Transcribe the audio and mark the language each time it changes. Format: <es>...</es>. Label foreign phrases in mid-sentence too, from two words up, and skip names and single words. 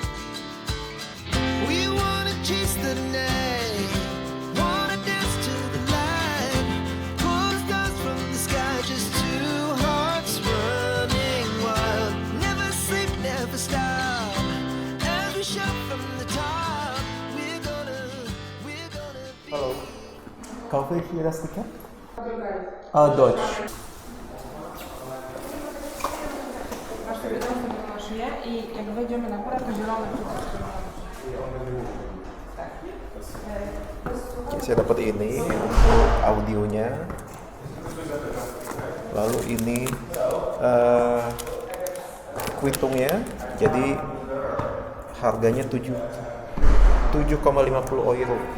<en>We wanna chase the night, wanna dance to the light, pull the stars from the sky, just two hearts running wild. Never sleep, never stop, as we shout from the top. We're gonna be.</en> <de>Hallo. Kaufe ich hier das Ticket? Deutsch.</de> <pl>I jak wejdziemy na górę, to zielone przyciski.</pl> <id>Saya dapat ini untuk audionya. Lalu ini kuitungnya. Jadi harganya 7,50 euro.</id>